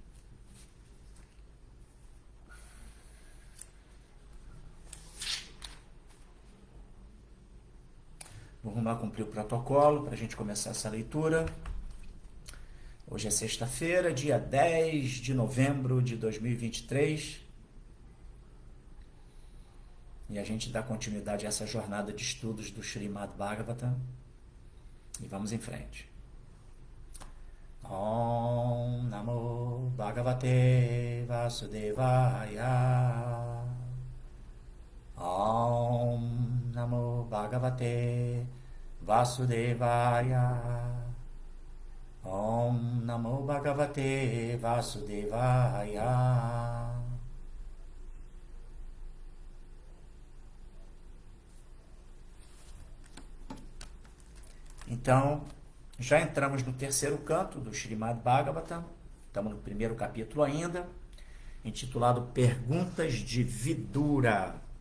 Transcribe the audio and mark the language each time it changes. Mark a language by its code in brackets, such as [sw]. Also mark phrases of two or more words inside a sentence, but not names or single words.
[pt] Vamos lá cumprir o protocolo para a gente começar essa leitura. Hoje é sexta-feira, dia 10 de novembro de 2023. E a gente dá continuidade a essa jornada de estudos do Srimad Bhagavatam. E vamos em frente. [sa] Om Namo Bhagavate Vasudevaya. Om Namo Bhagavate Vasudevaya. Om Namo Bhagavate Vasudevaya. [pt] Então, já entramos no terceiro canto do Srimad Bhagavatam, estamos no primeiro capítulo ainda, intitulado Perguntas de Vidura.